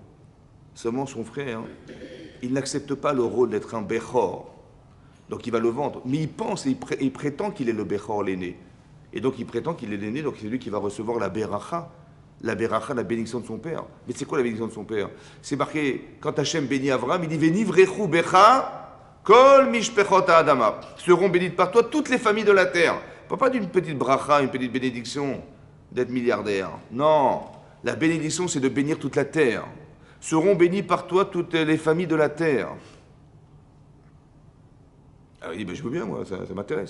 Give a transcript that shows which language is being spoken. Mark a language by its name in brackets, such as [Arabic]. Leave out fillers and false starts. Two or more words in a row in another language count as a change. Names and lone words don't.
[French] Seulement son frère, il n'accepte pas le rôle d'être un Bechor. Donc il va le vendre. Mais il pense et il prétend qu'il est le Bechor, l'aîné. Et donc il prétend qu'il est l'aîné, donc c'est lui qui va recevoir la Beracha. La Beracha, la bénédiction de son père. Mais c'est quoi la bénédiction de son père? C'est marqué, quand Hachem bénit Avram, il dit « [Hebrew] ונברכו בך כל משפחות האדמה. [French] Seront bénites par toi toutes les familles de la terre. Pas d'une petite bracha, une petite bénédiction d'être milliardaire. Non. La bénédiction, c'est de bénir toute la terre. Seront bénies par toi toutes les familles de la terre. Alors il dit, ben, je veux bien, moi, ça m'intéresse.